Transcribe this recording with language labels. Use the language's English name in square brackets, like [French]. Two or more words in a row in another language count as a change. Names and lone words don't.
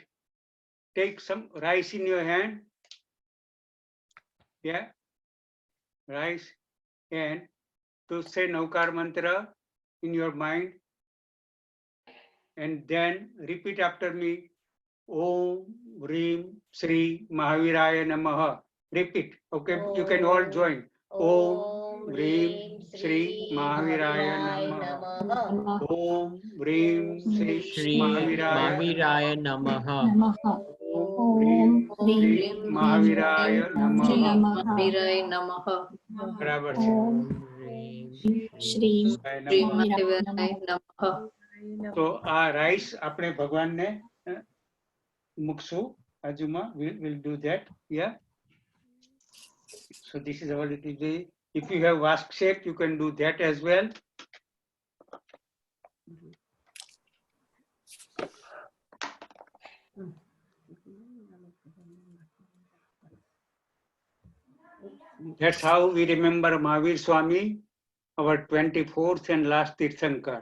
[English] Take some rice in your hand. Yeah, rice, and to say Naukar mantra in your mind and then repeat after me. [Sanskrit] ओम ह्रीं श्री महावीराय नमः. [English] Repeat. Okay, you can all join. [Sanskrit] ओम ह्रीं श्री महावीराय नमः. ओम ह्रीं श्री Shri Mahaviraya महावीराय नमः. ओम ह्रीं श्री महावीराय नमः. महावीराय नमः. [Gujarati] बराबर છે. શ્રી [Sanskrit] श्री महावीराय नमः. [Gujarati] તો આ રાઈસ આપણે ભગવાનને મૂકશું બાજુમાં. [English] We'll do that. Yeah. So this is our little day. If you have Vask shape, you can do that as well. That's how we remember Mahavir Swami, our 24th and last Tirthankar.